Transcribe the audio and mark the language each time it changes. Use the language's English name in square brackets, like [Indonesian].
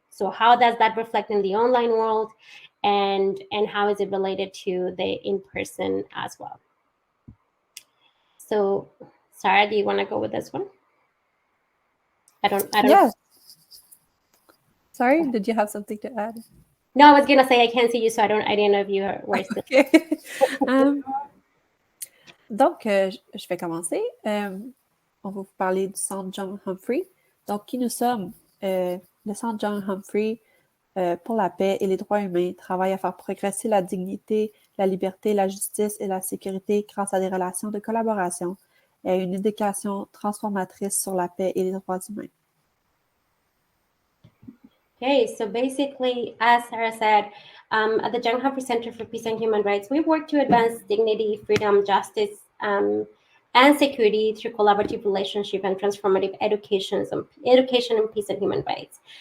[English] So how does that reflect in the online world, and how is it related to the in-person as well? So, Sarah, do you want to go with this one? I don't. Yes. Sorry, did you have something to add? No, I was gonna say I can't see you, so I didn't know if you were still. [French] Okay. Donc, je vais commencer. On va vous parler du Centre John Humphrey. Donc, qui nous sommes? Le Centre John Humphrey pour la paix et les droits humains travaille à faire progresser la dignité, la liberté, la justice et la sécurité grâce à des relations de collaboration et à une éducation transformatrice sur la paix et les droits humains. [English] Okay, so basically, as Sarah said, at the John Humphrey Center for Peace and Human Rights, we work to advance dignity, freedom, justice, and security through collaborative relationship and transformative education and peace and human rights.